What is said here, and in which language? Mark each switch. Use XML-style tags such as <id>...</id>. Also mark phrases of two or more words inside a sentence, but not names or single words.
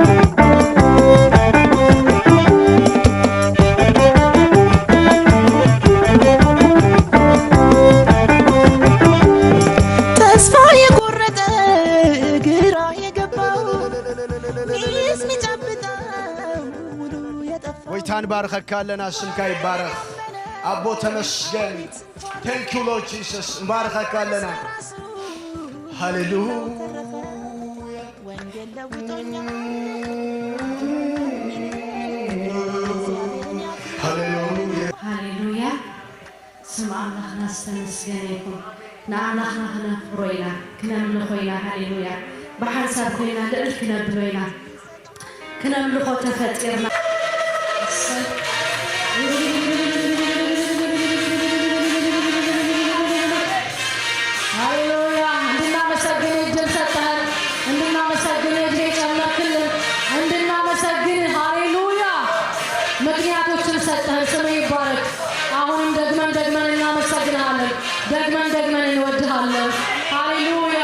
<am>ተስፋ የቆረጠ ግራ የገባው ሚጨብጠው ሙሉ የጠፋው</am> <ti>ወይታን ባርከካለና ስምካ ይባረክ አቦ ተመስገን</ti> <en>Thank you Lord Jesus</en> <ti>ባርከካለና ሃሌሉያ</ti> <am>ወንጌል ለውጦኛል</am> <ti>ሃሌሉያ ስም አምላክና ተመስገን ይሁን ንአምላክና ክነፍሮይና ክነምልኾይና ሃሌሉያ ብሓንሳብ ኮይና ልዕል ክነብሮይና ክነምልኾ ተፈጢርና</ti> <am>ሃሌሉያ እንድናመሰግን እድል ሰጠን እንድናመሰግን እድል ጨመርክልን እንድናመሰግን ሃሌሉያ ምክንያቶችን ሰጠን ስም ይባረክ አሁንም ደግመን እናመሰግናለን ደግመን እንወድሃለን ሃሌሉያ</am>